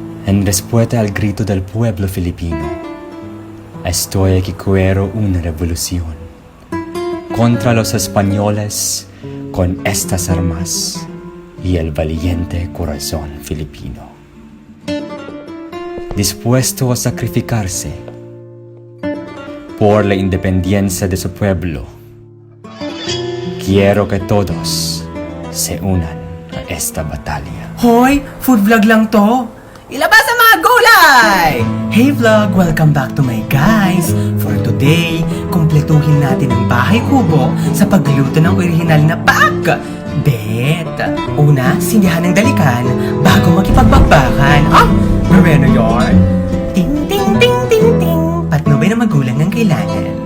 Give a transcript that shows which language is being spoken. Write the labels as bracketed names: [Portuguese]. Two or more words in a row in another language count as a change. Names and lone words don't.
[Spanish] En respuesta al grito del pueblo filipino, estoy aquí quiero una revolución contra los españoles con estas armas y el valiente corazón filipino, dispuesto a sacrificarse por la independencia de su pueblo. Quiero que todos se unan a esta batalla. [Filipino] Hoy, [English] food vlog [Filipino] lang to. Ilabas ang mga gulay! [English] Hey vlog, welcome back to my guys. For today, [Filipino] kumpletuhin natin ang bahay kubo sa pagluto ng original na pakbet. Una, sindihan ng dalikan bago makipagbakbakan. Mareno yarn. Ting ting ting ting ting. Patnubay na magulang ng kailangan.